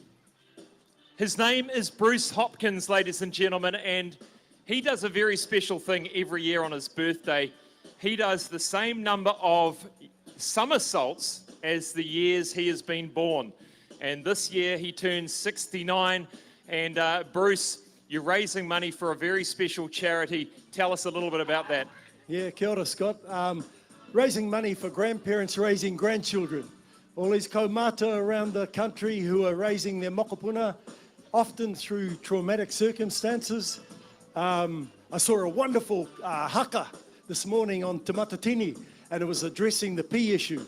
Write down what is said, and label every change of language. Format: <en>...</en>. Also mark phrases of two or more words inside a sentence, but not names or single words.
<en>His name is Bruce Hopkins, ladies and gentlemen, and he does a very special thing every year on his birthday. He does the same number of somersaults as the years he has been born, and this year he turns 69. And Bruce, you're raising money for a very special charity. Tell us a little bit about that. Yeah,</en> <mi>kia ora,</mi> <en>Scott. Raising money for grandparents raising grandchildren. All these kaumata around the country who are raising their mokopuna, often through traumatic circumstances. I saw a wonderful haka this morning on Te Matatini, and it was addressing the pee issue.</en>